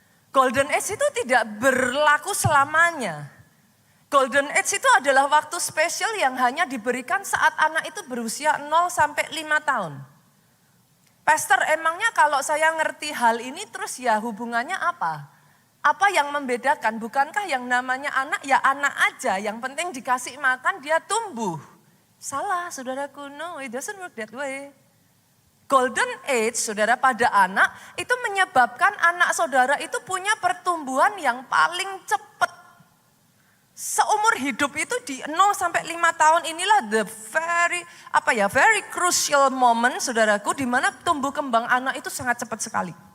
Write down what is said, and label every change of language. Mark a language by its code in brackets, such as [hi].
[id] Golden age itu tidak berlaku selamanya. Golden age itu adalah waktu spesial yang hanya diberikan saat anak itu berusia 0 sampai 5 tahun. Pastor, emangnya kalau saya ngerti hal ini terus ya hubungannya apa? Apa yang membedakan? Bukankah yang namanya anak ya anak aja, yang penting dikasih makan dia tumbuh. Salah saudaraku, [en] no it doesn't work that way. [id] Golden age saudara pada anak itu menyebabkan anak saudara itu punya pertumbuhan yang paling cepat. Seumur hidup itu di 0 sampai 5 tahun inilah [en] the very crucial moment [id] saudaraku, di mana tumbuh kembang anak itu sangat cepat sekali.